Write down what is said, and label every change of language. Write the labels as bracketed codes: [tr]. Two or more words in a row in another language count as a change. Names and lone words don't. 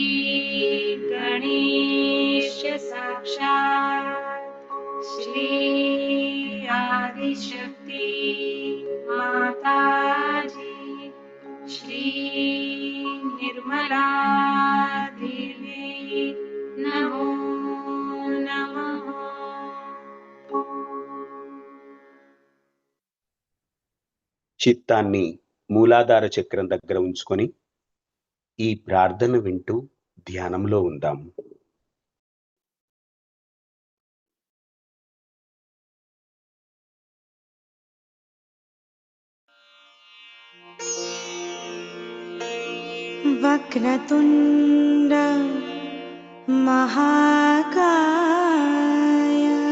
[sa] गणेश साक्षात् श्री आदिशक्ति माताजी श्री निर्मला देवी नमो नमः। [te] చిత్తాన్ని మూలాధార చక్రం దగ్గర ఉంచుకొని ఈ ప్రార్థన వింటూ ధ్యానంలో ఉందాం. [sa] वक्रतुण्ड महाकाय